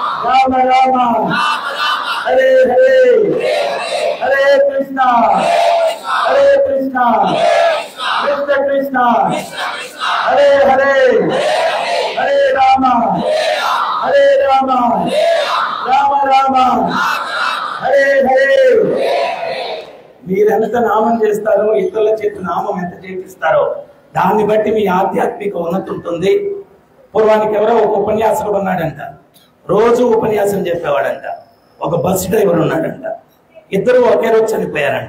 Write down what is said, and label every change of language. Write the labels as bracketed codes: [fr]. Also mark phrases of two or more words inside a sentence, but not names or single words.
[sa] రామ రామ హరే హరే హరే కృష్ణ హరే కృష్ణ కృష్ణ కృష్ణ హరే హరే హరే రామ హరే రామ రామ రామ హరే హరే. [te] మీరెంత నామం చేస్తారో, ఇతరుల చేతి నామం ఎంత చేపిస్తారో దాన్ని బట్టి మీ ఆధ్యాత్మిక ఉన్నతి ఉంటుంది. పూర్వానికి ఎవరో ఒక ఉపన్యాసకుడు ఉన్నాడంట, రోజు ఉపన్యాసం చెప్పేవాడంట. ఒక బస్ డ్రైవర్ ఉన్నాడంట. ఇద్దరు ఒకే రోజు చనిపోయారంట.